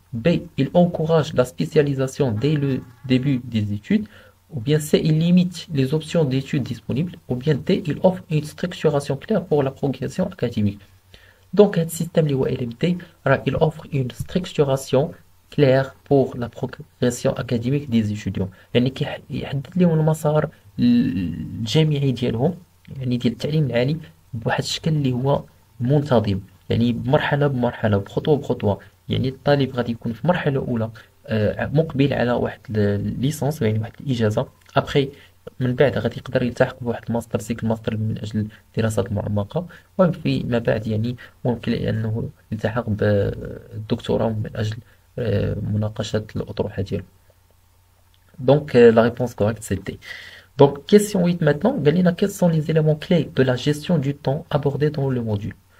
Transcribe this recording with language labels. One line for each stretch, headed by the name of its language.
French: B, il encourage la spécialisation dès le début des études. Ou bien C, il limite les options d'études disponibles. Ou bien D, il offre une structuration claire pour la progression académique. Donc, le système LMD, il offre une structuration claire pour la progression académique des étudiants.
Arabic: يعني كيحدد لهم المسار الجامعي ديالهم يعني ديال التعليم العالي بواحد الشكل اللي هو منتظم يعني بمرحلة بمرحلة بخطوة بخطوة. يعني الطالب غادي يكون في مرحلة أولى مقبل على واحد الليسانس يعني واحد الإجازة. أبخي من بعد غادي يقدر يلتحق بواحد الماستر سيكل ماستر من أجل الدراسات المعمقة. وفيما بعد يعني ممكن أنه يلتحق بالدكتوراه من أجل مناقشة الأطروحة ديالو.
French: Donc la réponse correcte c'était. Donc question 8 maintenant. Galina, quels sont les éléments clés de la gestion du temps abordés dans le module?